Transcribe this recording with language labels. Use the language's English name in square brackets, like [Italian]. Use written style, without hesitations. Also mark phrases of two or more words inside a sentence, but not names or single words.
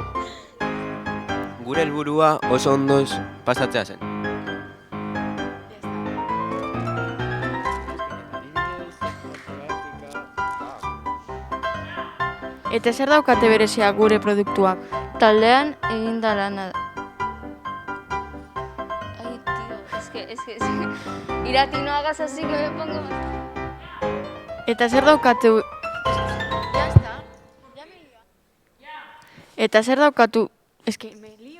[Basque] Gure helburua oso ondoz pasatzea zen. Eta zer daukate berezia gure produktuak? Taldean eginda lana da. [Spanish] Ay, tío, es que... Irati, no hagas así, que me pongo... [Basque] Eta zer daukatu... Eta zer daukatu... [Spanish] Es que...